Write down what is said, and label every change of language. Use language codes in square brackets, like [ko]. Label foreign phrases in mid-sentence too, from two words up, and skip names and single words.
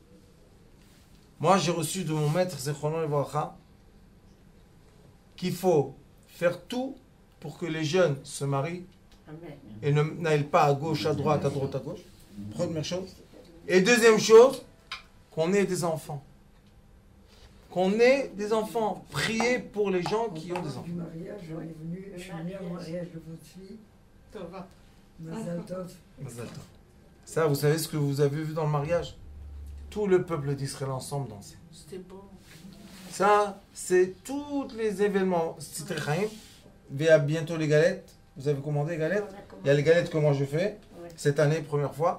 [fr] Moi, j'ai reçu de mon maître [he] זכרונו לברכה [fr] qu'il faut faire tout pour que les jeunes se marient et n'aillent pas à gauche, à droite, à gauche. Première chose. Et deuxième chose, qu'on ait des enfants. Qu'on ait des enfants. Priez pour les gens qui ont des enfants. Du mariage, je suis venu au mariage de votre fille. Tova. [he] מזל טוב. מזל טוב. [fr] Ça, vous savez ce que vous avez vu dans le mariage? Tout le peuple d'Israël ensemble danser. C'était beau. Ça, c'est tous les événements. C'était Chaim. Il y a bientôt les galettes. Vous avez commandé les galettes? Il y a les galettes que moi je fais. Cette année, première fois.